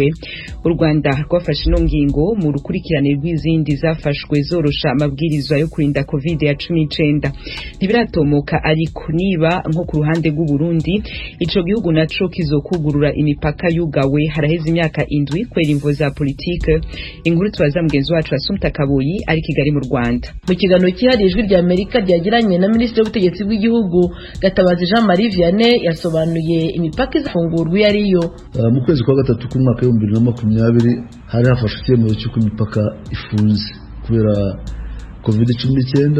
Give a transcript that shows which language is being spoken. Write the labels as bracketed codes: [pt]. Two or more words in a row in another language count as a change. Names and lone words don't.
[rw] U Rwanda rwafashe ino ngingo mu rukurikirane rw'izindi zafashwe zorosha amabwirizwa yo kurinda COVID-19. [rn] Ntibiratomoka ariko niba nko ku ruhande rw'u Burundi ico gihugu naco kizokugurura imipaka yugawe haraheze imyaka 7 kwera imvo za politike. Inkuru twaza mugenzi wacu Assumpta Kaboyi ari Kigali mu Rwanda. [rw] Mu kiganiro cyihariye rya Amerika ryagiranye na Minisitiri w'Ubutegetsi bw'Igihugu Gatabazi Jean-Marie Vianney yasobanuye imipaka izafungurwa yariyo. Mu kwezi kwa gatatu k'umwaka wa 2020 hari hafashwe icyemezo cy'uko imipaka ifunze kubera COVID-19.